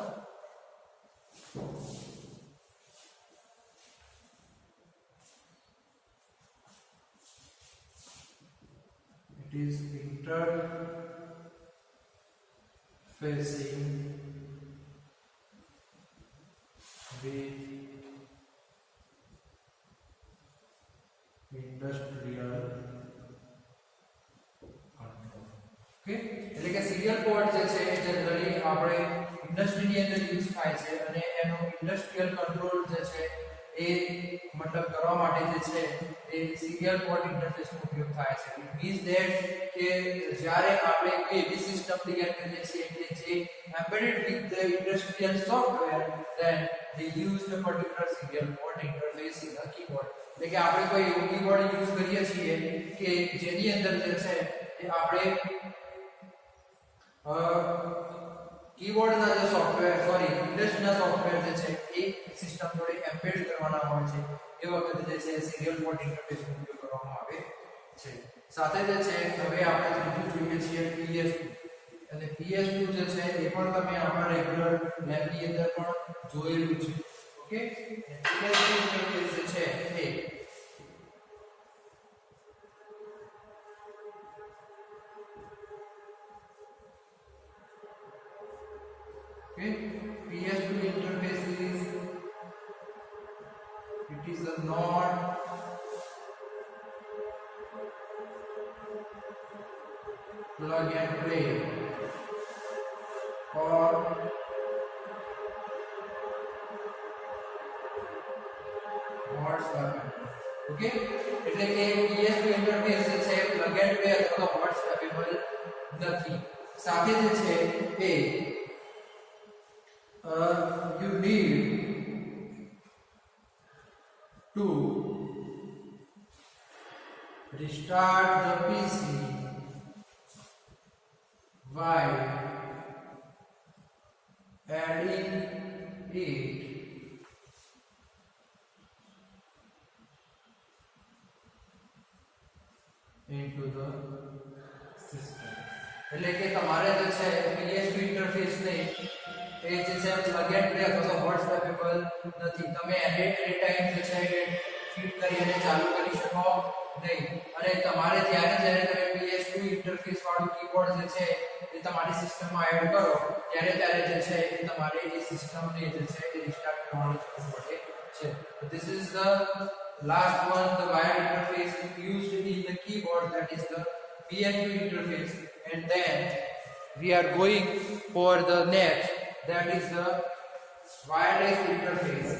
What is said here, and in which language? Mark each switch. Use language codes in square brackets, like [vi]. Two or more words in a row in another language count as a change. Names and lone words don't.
[en] it is interfacing with industrial control. [gu] ઓકે એટલે કે [en] serial port [gu] જે છે એ જનરલી આપણે ઇન્ડસ્ટ્રીની અંદર યુઝ થાય છે અને એનો [en] industrial control [gu] જે છે એ મતલબ કરવા માટે જે છે એ [en] serial port [gu] ઇન્ટરફેસનો ઉપયોગ થાય છે. [en] it means that [gu] કે જ્યારે આપણે કોઈ એવી સિસ્ટમ તૈયાર કરીએ છીએ કે જે [en] embedded with the industrial software, then they use the particular serial port interface in the keyboard. [gu] એટલે કે આપણે કોઈ એવું કીબોર્ડ યુઝ કરીએ છીએ કે જેની અંદર જે છે એ આપણે કીબોર્ડના જે સોફ્ટવેર ઇન્ડસ્ટ્રીના સોફ્ટવેર જે છે એ સિસ્ટમ જોડે એમ્બેડ કરવાના હોય છે એ વખતે જે છે [en] serial port [gu] ઇન્ટરફેસનો ઉપયોગ કરવામાં આવે છે. સાથે જે છે હવે આપણે ત્રીજું જોઈએ છીએ PS2 અને PS2 જે છે એ પણ તમે આપણા રેગ્યુલર લેબની અંદર પણ જોયેલું છે. ઓકે, PS2 ઇન્ટરફેસ જે છે એ [en] okay, PS2 interface is a not plug and play or WhatsApp. [gu] Okay, એટલે કે PS2 interface જે છે [en] plug and play [gu] અથવા WhatsAppable નથી. સાથે જે છે એ [en] you need to restart the PC while adding it into the system. [gu] એટલે કે તમારે જે છે PS2 ઇન્ટરફેસ ને એ જે છે [en] plug and play [gu] અથવા WhatsAppable નથી. તમે એની ટાઈમ જે છે ફીડ કરી અને ચાલુ કરી શકો નહીં. અને તમારે જ્યારે તમે PS2 ઇન્ટરફેસ વાળું કીબોર્ડ જે છે એ તમારી સિસ્ટમમાં એડ કરો ત્યારે જે છે એ તમારે એ સિસ્ટમને જે છે એ રિસ્ટાર્ટ કરવાની જરૂર પડે છે. [en] So this is the last one, the wired interface used in the keyboard, that is the PS2 interface. And then we are going for the next, that is the wireless interface.